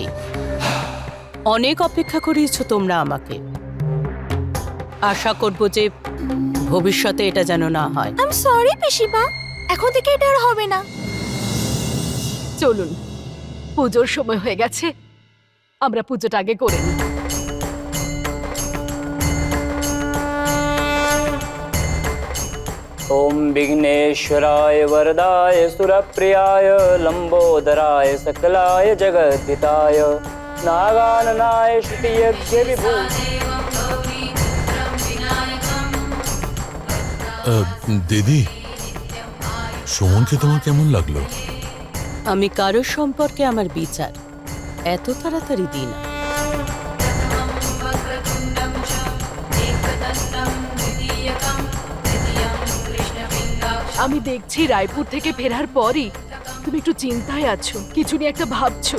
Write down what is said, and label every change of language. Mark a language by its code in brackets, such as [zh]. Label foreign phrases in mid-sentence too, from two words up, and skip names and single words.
[bn] অনেক অপেক্ষা করিয়েছো তোমরা আমাকে। আশা করব যে ভবিষ্যতে এটা যেন না হয়। [en] I am sorry [bn] পিসিমা, এখন থেকে এটা আর হবে না। চলুন, পুজোর সময় হয়ে গেছে, আমরা পুজোটা আগে করে নিই। [sa] ओम विघ्नेश्वराय वरदाय सुरप्रियाय लंबोदराय सकलाय जगद्धिताय नागाननाय श्रुतियज्ञ विभू। [bn] দিদি, সুমনকে তোমার কেমন লাগলো? আমি কারোর সম্পর্কে আমার বিচার এত তাড়াতাড়ি দিই না। আমি দেখছি রায়পুর থেকে ফেরার পরই তুমি একটু চিন্তায় আছো, কিছু নিয়ে একটা ভাবছো।